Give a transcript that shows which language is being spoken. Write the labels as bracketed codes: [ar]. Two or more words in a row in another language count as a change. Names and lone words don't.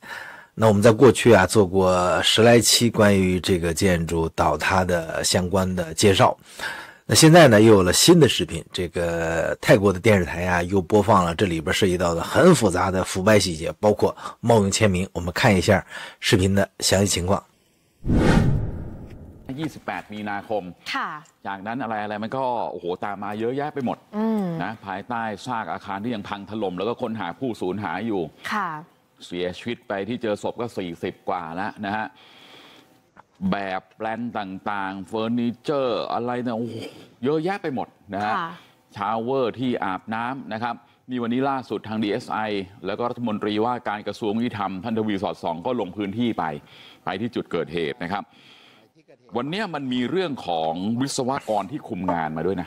[zh] 那我们在过去啊做过10来期关于这个建筑倒塌的相关的介绍。那现在呢又有了新的视频，这个泰国的电视台啊又播放了这里边涉及到的很复杂的腐败细节，包括冒用签名。我们看一下视频的详细情况。 [th] 28 มีนาคม ค่ะ จากนั้นอะไรมันก็โอ้โหตามมาเยอะแยะไปหมดนะภายใต้ซากอาคารที่ยังพังถล่มแล้วก็ค้นหาผู้สูญหายอยู่ ค่ะ เสียชีวิตไปที่เจอศพก็40 กว่าแล้วนะฮะแบบแปลนต่างๆเฟอร์นิเจอร์อะไรเนี่ยโอ้โหเยอะแยะไปหมดนะฮะชาวเวอร์ที่อาบน้ำนะครับนี่วันนี้ล่าสุดทาง DSI แล้วก็รัฐมนตรีว่าการกระทรวงยุติธรรมท่านทวีสอดส่องก็ลงพื้นที่ไปที่จุดเกิดเหตุนะครับวันนี้มันมีเรื่องของวิศวกรที่คุมงานมาด้วยนะ